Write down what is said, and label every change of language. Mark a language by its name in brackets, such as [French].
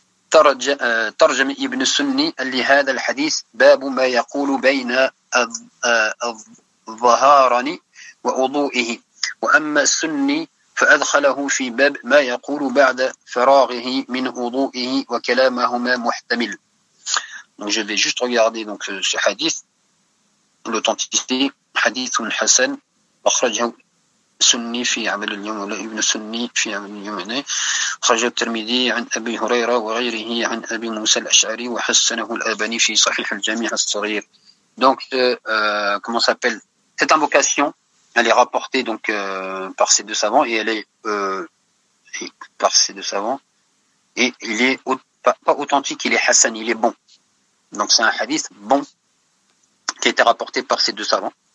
[Arabic] ترجم ابن السني لهذا الحديث باب ما يقول بين الظهران ووضوئه وأما السني فأدخله في باب ما يقول بعد فراغه من وضوئه وكلامهما محتمل. [French] Donc je vais juste regarder donc ce hadith, l'authenticité. [Arabic] حديث حسن أخرجه سني في عمل اليوم ابن سني في عمل اليوم خرج الترمذي عن أبي هريرة وغيره عن أبي موسى الأشعري وحسنه الألباني في صحيح الجامع الصغير. [French] Donc comment s'appelle cette invocation, elle est rapportée donc par ces deux savants et elle est par ces deux savants et il est pas authentique, il est hassan, il est bon. Donc c'est un hadith bon qui a été rapporté par ces deux savants.